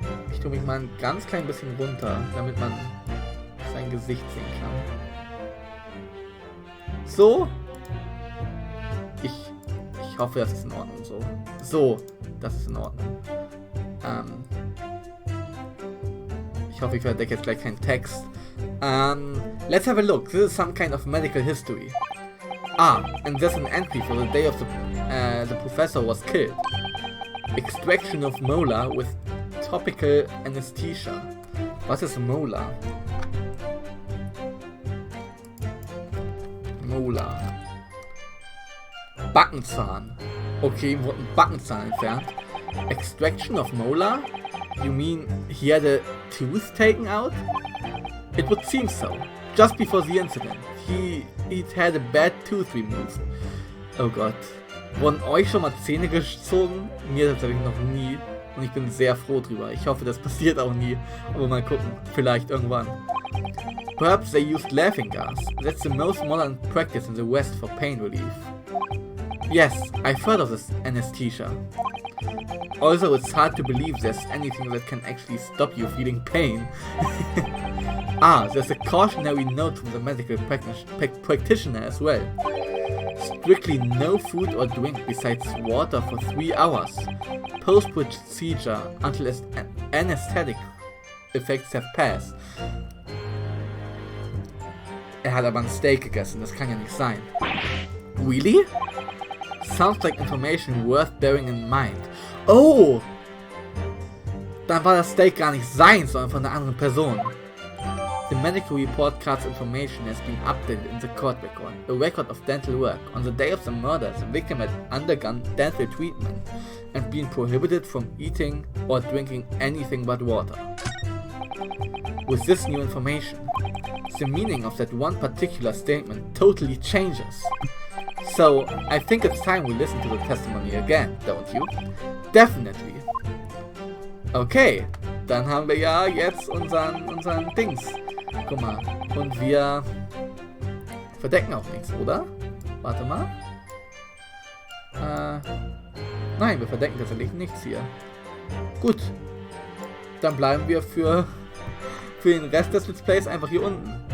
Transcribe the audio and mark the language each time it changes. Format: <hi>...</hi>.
<de>Ich tue mich mal ein ganz klein bisschen runter, damit man sein Gesicht sehen kann. So. Ich hoffe, das ist in Ordnung so. So, das ist in Ordnung. Ich hoffe, ich verdecke jetzt gleich keinen Text.</de> <en>Let's have a look. This is some kind of medical history. And there's an entry for the day of the professor was killed. Extraction of molar with topical anesthesia.</en> <de>Was ist Molar? Molar. Backenzahn. Okay, wurde ein Backenzahn entfernt.</de> <en>Extraction of molar? You mean he had a tooth taken out? It would seem so. Just before the incident, he'd had a bad tooth removed.</en> <de>Oh Gott. Wurden euch schon mal Zähne gezogen? Mir tatsächlich noch nie. Und ich bin sehr froh drüber. Ich hoffe, das passiert auch nie. Aber mal gucken. Vielleicht irgendwann.</de> <en>Perhaps they used laughing gas. That's the most modern practice in the West for pain relief. Yes, I've heard of this anesthesia. Also, it's hard to believe there's anything that can actually stop you feeling pain. There's a cautionary note from the medical practitioner as well. Strictly no food or drink besides water for 3 hours. Post-procedure until anesthetic effects have passed.</en> <de>Er hat aber ein Steak gegessen, das kann ja nicht sein.</de> <en>Really? Sounds like information worth bearing in mind. Oh!</en> <de>Dann war das Steak gar nicht sein, sondern von einer anderen Person.</de> <en>The medical report cards information has been updated in the court record, a record of dental work. On the day of the murder, the victim had undergone dental treatment and been prohibited from eating or drinking anything but water. With this new information, the meaning of that one particular statement totally changes. So, I think it's time we listen to the testimony again, don't you? Definitely.</en> <de>Okay, dann haben wir ja jetzt unseren Dings. Guck mal, und wir verdecken auch nichts, oder? Warte mal. Nein, wir verdecken tatsächlich nichts hier. Gut, dann bleiben wir für den Rest des Let's Plays einfach hier unten.</de>